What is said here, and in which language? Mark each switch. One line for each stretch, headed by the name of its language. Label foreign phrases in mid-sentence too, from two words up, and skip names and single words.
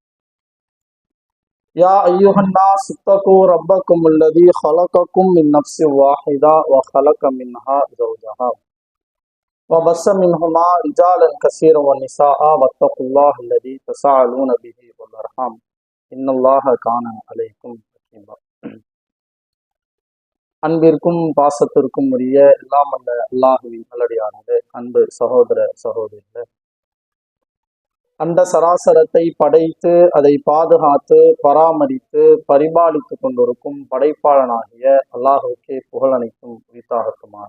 Arabic: يا أيها الناس اتقوا ربكم الذي خلقكم من نفس واحدة وخلق منها زوجها وبث منهما رجالا كثيرا ونساء واتقوا الله الذي تساءلون به والأرحام إن الله كان عليكم رقيبا.
Tamil: அன்பிற்கும் பாசத்திற்கும் உரிய எல்லாம் வல்ல அல்லாஹுவின் நல்லடியார்களே, அன்பு சகோதர சகோதரிகளே, அந்த சராசரத்தை படைத்து அதை பாதுகாத்து பராமரித்து பரிபாலித்து கொண்டிருக்கும் படைப்பாளனாகிய அல்லாஹுக்கே புகழ் அனைத்தும் உரித்தாகட்டுமாக.